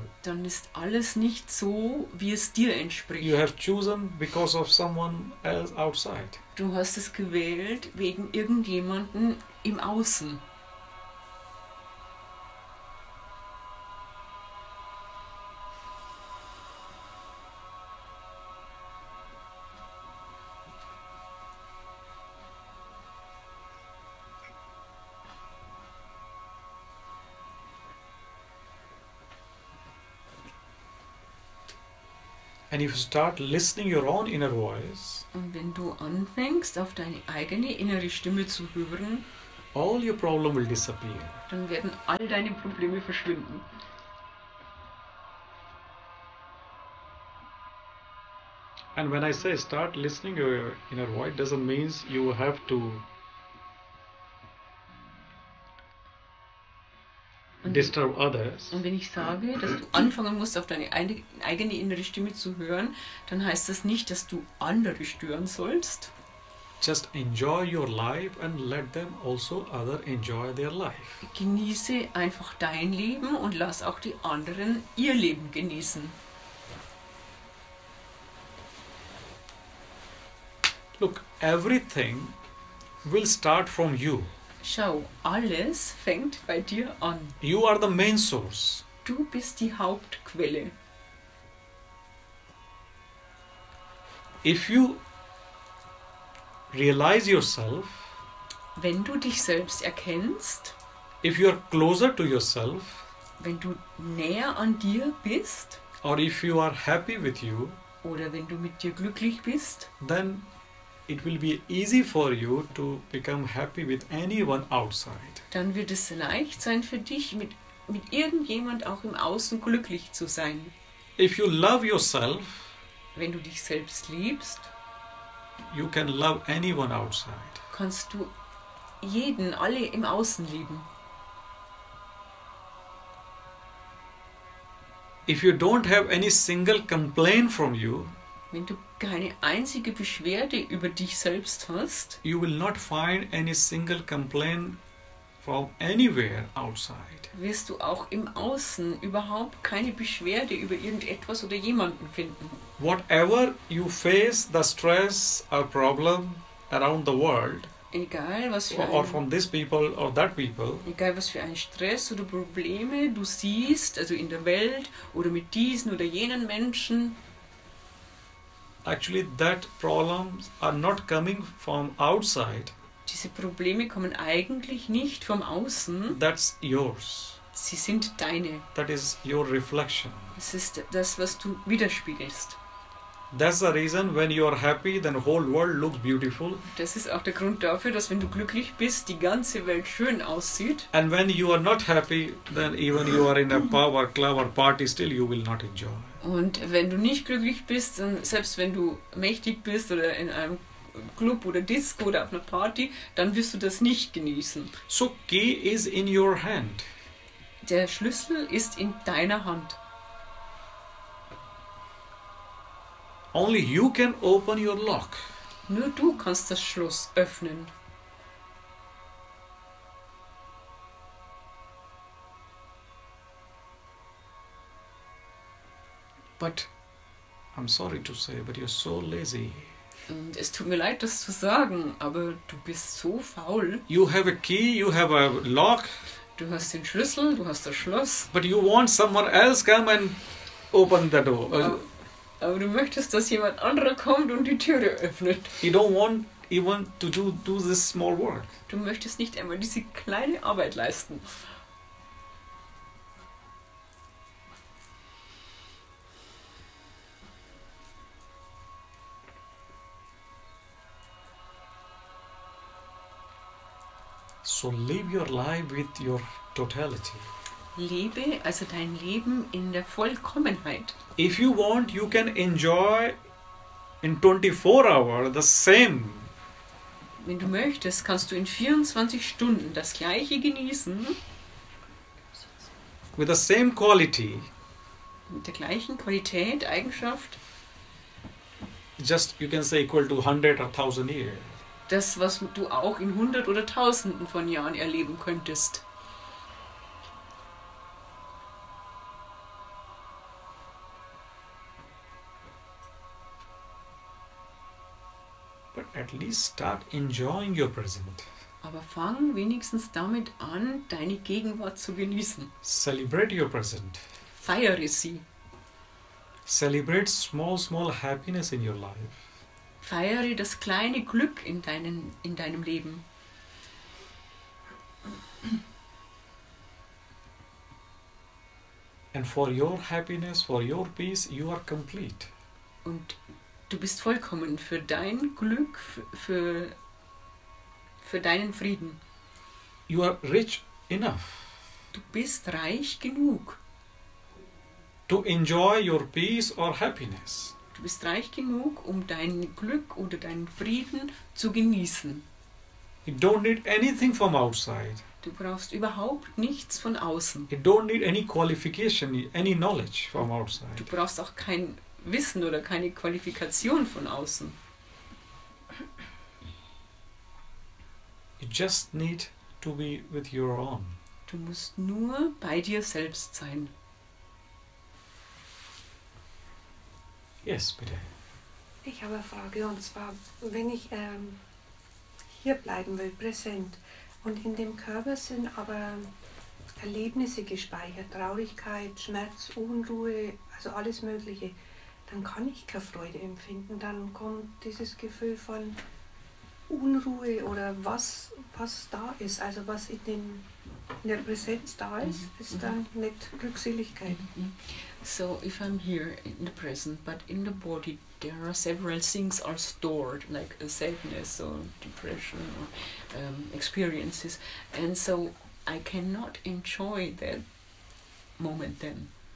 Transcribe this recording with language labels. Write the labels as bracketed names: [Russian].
[German] dann ist alles nicht so, wie es dir entspricht. [English] You have chosen because of someone else outside. [German] Du hast es gewählt wegen irgendjemanden im Außen. [English] And if you start listening your own inner voice, [German] Und wenn du anfängst, auf deine eigene innere Stimme zu hören, [English] all your problem will disappear. [German] dann werden all deine Probleme verschwinden. [English] And when I say start listening your inner voice, doesn't mean you have to disturb others. [German] Und wenn ich sage, dass du anfangen musst, auf deine eigene innere Stimme zu hören, dann heißt das nicht, dass du andere stören sollst. [English] Just enjoy your life and let them also other enjoy their life. [German] Genieße einfach dein Leben und lass auch die anderen ihr Leben genießen. [English] Look, everything will start from you. [German] Schau, alles fängt bei dir an. [English] You are the main source. [German] Du bist die Hauptquelle. [English] If you realize yourself, [German] Wenn du dich selbst erkennst, [English] if you are closer to yourself, [German] wenn du näher an dir bist [English] or if you are happy with you, [German] oder wenn du mit dir glücklich bist, [English] then it will be easy for you to become happy with anyone outside. [German] dann wird es leicht sein für dich, mit irgendjemand auch im Außen glücklich zu sein. [English] If you love yourself, [German] Wenn du dich selbst liebst, [English] you can love anyone outside. [German] kannst du jeden, alle im Außen lieben. [English] If you don't have any single complaint from you, [German] Wenn du keine einzige Beschwerde über dich selbst hast, [English] you will not find any single complaint from anywhere outside. [German] wirst du auch im Außen überhaupt keine Beschwerde über irgendetwas oder jemanden finden. [English] Whatever you face, the stress or problem around the world, [German] Egal was für [English] or [German] ein, [English] from this people or that people, [German] egal was für ein Stress oder Probleme du siehst, also in der Welt oder mit diesen oder jenen Menschen, [English] actually that problems are not coming from outside. [German] diese Probleme kommen eigentlich nicht vom Außen, [English] That's yours. [German] sie sind deine. [English] That is your reflection. [German] Es ist das, was du widerspiegelst. [English] That's the reason when you are happy, then the whole world looks beautiful. [German] Das ist auch der Grund dafür, dass wenn du glücklich bist, die ganze Welt schön aussieht. [English] And when you are not happy, then even you are in a pub or club or party, still you will not enjoy. [German] Und wenn du nicht glücklich bist, dann, selbst wenn du mächtig bist oder in einem Club oder Disco oder auf einer Party, dann wirst du das nicht genießen. [English] So key is in your hand. [German] Der Schlüssel ist in deiner Hand. [English] Only you can open your lock. [German] Nur du kannst das Schloss öffnen. [English] But I'm sorry to say, but you're so lazy. [German] Und es tut mir leid, das zu sagen, aber du bist so faul. [English] You have a key, you have a lock, [German] Du hast den Schlüssel, du hast das Schloss, [English] but you want someone else come and open the door. [German] aber du möchtest, dass jemand anderer kommt und die Türe öffnet. [English] You don't want even to do this small work. [German] Du möchtest nicht einmal diese kleine Arbeit leisten. [English] So live your life with your totality. [German] Lebe also dein Leben in der Vollkommenheit. [English] If you want, you can enjoy in 24 hours the same. [German] Wenn du möchtest, kannst du in 24 Stunden das Gleiche genießen, [English] With the same quality. [German] mit der gleichen Qualität, Eigenschaft, [English] Just you can say equal to 100 or 1000 years. [German] das, was du auch in 100 oder Tausenden von Jahren erleben könntest. [English] But at least start enjoying your present. [German] Aber fang wenigstens damit an, deine Gegenwart zu genießen. [English] Celebrate your present. [German] Feiere sie. [English] Celebrate small happiness in your life. [German] Feiere das kleine Glück in deinem Leben. [English] And for your happiness, for your peace, you are complete. [German] Und du bist vollkommen für dein Glück, für deinen Frieden. [English] You are rich enough [German] Du bist reich genug. [English] to enjoy your peace or happiness. [German] Du bist reich genug, um dein Glück oder deinen Frieden zu genießen. [English] You don't need anything from outside. [German] Du brauchst überhaupt nichts von außen. [English] You don't need any qualification, any knowledge from outside. [German] Du brauchst auch kein Wissen oder keine Qualifikation von außen. [English] You just need to be with your own. [German] Du musst nur bei dir selbst sein. [English] Yes, bitte. [German] Ich habe eine Frage, und zwar, wenn ich hier bleiben will, präsent, und in dem Körper sind aber Erlebnisse gespeichert, Traurigkeit, Schmerz, Unruhe, also alles Mögliche, dann kann ich keine Freude empfinden. Dann kommt dieses Gefühl von Unruhe oder was da ist, also was in der Präsenz da ist, ist dann nicht Glückseligkeit. [English] So if I'm here in the present, but in the body there are several things are stored, like a sadness or depression or experiences, and so I cannot enjoy that moment then.